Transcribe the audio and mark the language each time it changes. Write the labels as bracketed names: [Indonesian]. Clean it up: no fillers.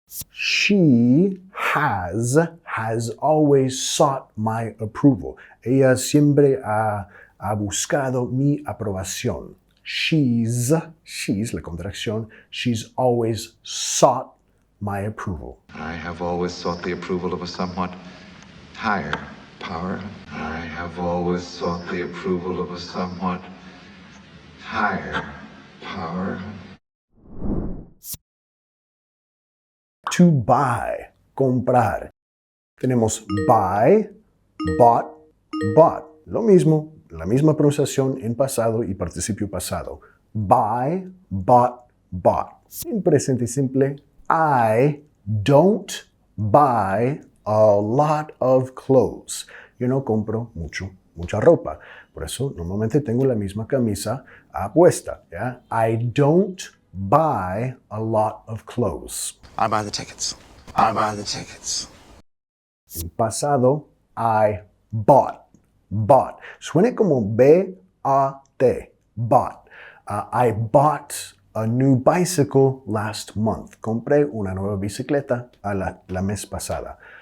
[English] She has always sought my approval. [Spanish] Ella siempre ha buscado mi aprobación. She's la contracción. [English] She's always sought my approval. I have always sought the approval of a somewhat higher power. I have always sought the approval of a somewhat higher power. To buy, [Spanish] comprar. Tenemos buy, [English] bought, bought. [Spanish] Lo mismo, la misma pronunciación en pasado y participio pasado. [English] Buy, bought, bought. [Spanish] En presente simple, [English] I don't buy a lot of clothes. [Spanish] Yo no compro mucha ropa. Por eso normalmente tengo la misma camisa puesta. ¿Ya? [English] I don't buy a lot of clothes. I buy the tickets. I buy the tickets. [Spanish] En pasado, [English] I bought. Bought. [Spanish] Suena como B-A-T. Bought. [English] I bought a new bicycle last month. [Spanish] Compré una nueva bicicleta la mes pasada.